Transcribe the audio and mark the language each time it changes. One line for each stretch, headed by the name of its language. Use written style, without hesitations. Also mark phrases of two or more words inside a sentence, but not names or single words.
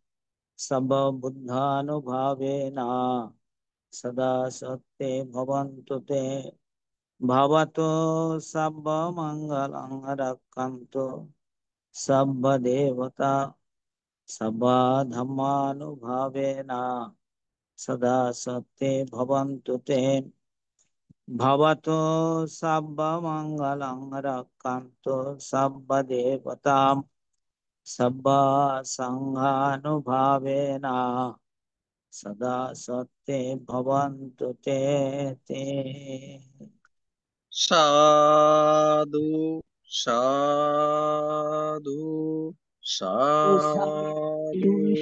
Pali: সর্ববুদ্ধানুভাবেন সদা সত্তে ভবন্তু তে। ভবতু সর্বমঙ্গলং রক্ষন্তু সর্বদেবতা সর্বধর্মানুভাবেন সদা সত্তে ভবন্তু তে। ভবতু সর্বমঙ্গলং রক্ষন্তু সর্বদেবতা সর্বসংঘানুভাবেন সদা সত্তে ভবন্তু তে তে। সাধু সাধু সাধু।